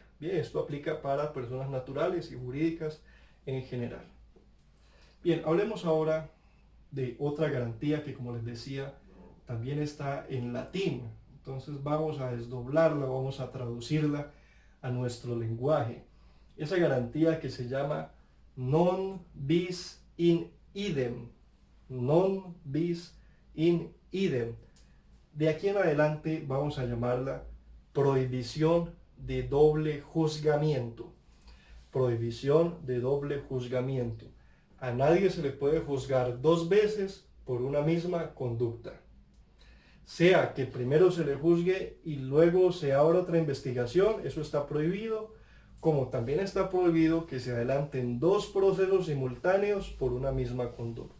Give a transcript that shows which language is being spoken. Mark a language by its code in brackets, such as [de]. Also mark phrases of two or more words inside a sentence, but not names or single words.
[es] Bien, esto aplica para personas naturales y jurídicas en general. Bien, hablemos ahora de otra garantía que, como les decía, también está en latín. Entonces vamos a desdoblarla, vamos a traducirla a nuestro lenguaje. Esa garantía que se llama [la] non bis in idem. Non bis in idem. [es] De aquí en adelante vamos a llamarla prohibición de doble juzgamiento. Prohibición de doble juzgamiento. A nadie se le puede juzgar 2 veces por una misma conducta. Sea que primero se le juzgue y luego se abra otra investigación, eso está prohibido, como también está prohibido que se adelanten 2 procesos simultáneos por una misma conducta.